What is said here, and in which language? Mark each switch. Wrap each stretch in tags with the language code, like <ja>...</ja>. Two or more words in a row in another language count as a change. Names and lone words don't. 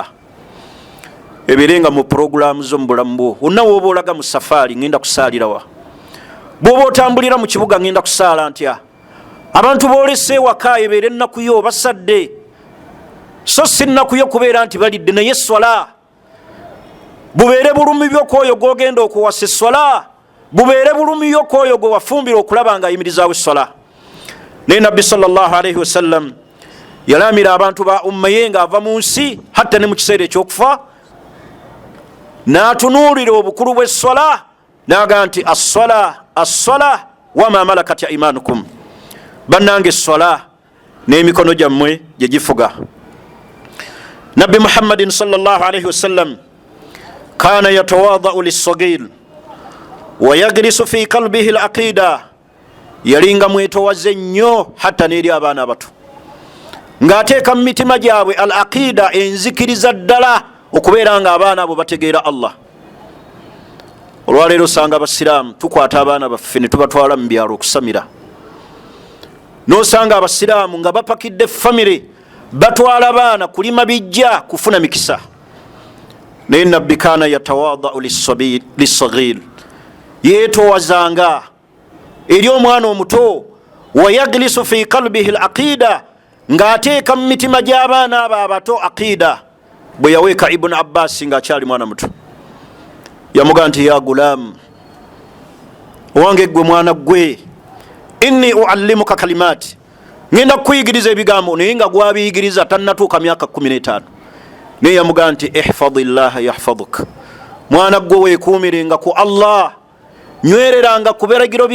<lg>Ebirenga mu puroguramu zo mu bulamu bwo, wonna w'oba olaga mu safaari ngenda kusaalirawa, bw'oba otambulira mu kibuga ngenda kusaala ntya, abantu boolese ewaka ebeera ennaku yo basadde, so si nnaku yo kubeera nti balidde, naye esswala bubeere bulumi byo kwoyo gw'ogenda okuwasa esswala, bubeere bulumi yo kwoyo gwe wafumbira okulaba ng'ayimirizaawo esswala. Naye Nabbi</lg> <ar>صلى الله عليه وسلم</ar> <lg>yalaamira abantu ba ummaye ng'ava mu nsi, hatta ne mu kiseera ekyokufa n'atunuulira obukulu bw'esswala, n'aga nti</lg> <ar>الصلاة الصلاة وما ملكت أيمانكم,</ar> <lg>bannange esswala n'emikono gyammwe gye gifuga.</lg> <ar>نبي محمد صلى الله عليه وسلم كان يتواضع للصغير ويغرس في قلبه العقيدة,</ar> <lg>yalinga mwetowaze nnyo hatta n'eri abaana abato, ng'ateeka mu mitima gyabwe al-aqida, enzikiriza ddala okubeera nga abaana abo bategeera Allah. Olwaleero osanga abasiraamu tukwata abaana baffe ne tubatwala mu byalo okusamira, n'osanga abasiraamu nga bapakidde famire batwala abaana kulima bijja kufuna mikisa.</lg> <ar>Naye Nabbi كان يتواضع للصغير,</ar> <lg>yeetowazanga eri omwana omuto,</lg> <ar>ويغرس في قلبه العقيدة,</ar> <lg>ng'ateeka mu mitima gy'abaana abo abato aqida. Bwe yaweeka Ibn Abbas ng'akyali mwana muto, yamuga nti</lg> <ar>يا غلام</ar> <lg>owange gwe mwana gwe</lg> <ar>إني أعلمك كلمات</ar> <lg>ngenda kukuyigiriza ebigambo naye nga gwabiyigiriza tannatuuka myaka 15 naye yamuga nti</lg> <ar>احفظ الله يحفظك</ar> <lg>mwana gwe weekuumirenga ku Allah nywereranga ku biragiro</lg>